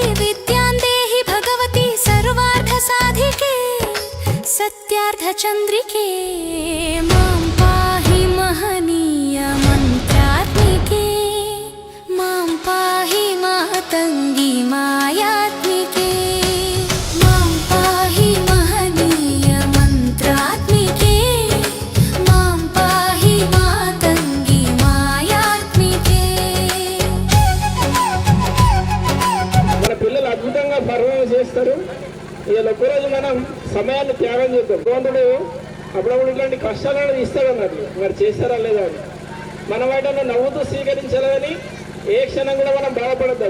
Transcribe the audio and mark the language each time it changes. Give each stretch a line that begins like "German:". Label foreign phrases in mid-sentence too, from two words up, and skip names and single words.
Sanskrit: विद्यां देहि भगवती सर्वार्थसाधिके सत्यार्थचन्द्रिके मां पाहि महनीय मन्त्रात्मिके मां पाहि मातङ्गी मायात्मिके मां पाहि महनीय मन्त्रात्मिके मां पाहि मातङ्गी मायात्मिके
Telugu: మన పిల్లలు అద్భుతంగా పర్ఫార్మెన్స్ చేస్తారు. ఇవాళ ఒక్కరోజు మనం సమయాన్ని త్యాగం చేద్దాం. భగవంతుడు అప్పుడప్పుడు ఇట్లాంటి కష్టాలను ఇస్తాడు అన్నట్టు, మరి చేస్తారా లేదా అని మన వాటిని నవ్వుతూ స్వీకరించాలని ఏ క్షణం కూడా మనం బాధపడద్దాం.